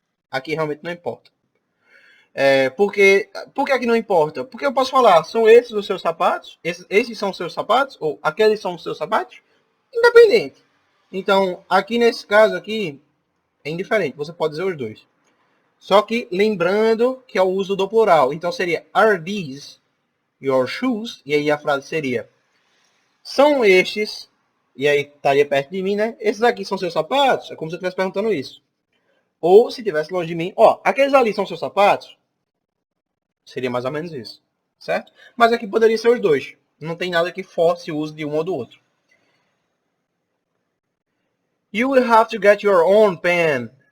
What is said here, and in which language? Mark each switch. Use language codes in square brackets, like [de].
[pt] Aqui realmente não importa. Por que aqui não importa? Porque eu posso falar, são esses os seus sapatos? Esses são os seus sapatos? Ou aqueles são os seus sapatos? Independente. Então, aqui nesse caso aqui, é indiferente. Você pode dizer os dois. Só que lembrando que é o uso do plural. Então seria, [en] are these your shoes? [pt] E aí a frase seria, são estes, e aí estaria perto de mim, né? Esses aqui são seus sapatos? É como se eu estivesse perguntando isso. Ou se estivesse longe de mim, ó, aqueles ali são seus sapatos? Seria mais ou menos isso, certo? Mas aqui poderia ser os dois. Não tem nada que force o uso de um ou do outro. [en] You will have to get your own pen.